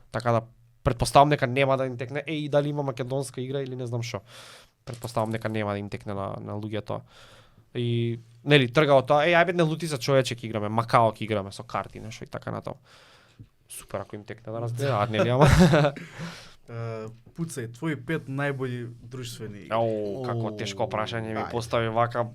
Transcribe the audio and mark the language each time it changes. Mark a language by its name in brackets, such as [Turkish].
[Macedonian] Така да претпоставам дека нема да им текне дали има македонска игра или не знам што. Претпоставам дека нема да им текне на луѓето тоа. И нели трга од тоа, ајде не Лутица човече ќе играме, Макао ќе играме со карти, нешто и така натаму. Супер ако им текне да разгледаат, нели, ама. [Serbian] Пуцај, твои 5 најбољи друштвени игри. [Macedonian] Како тешко прашање ми постави вака.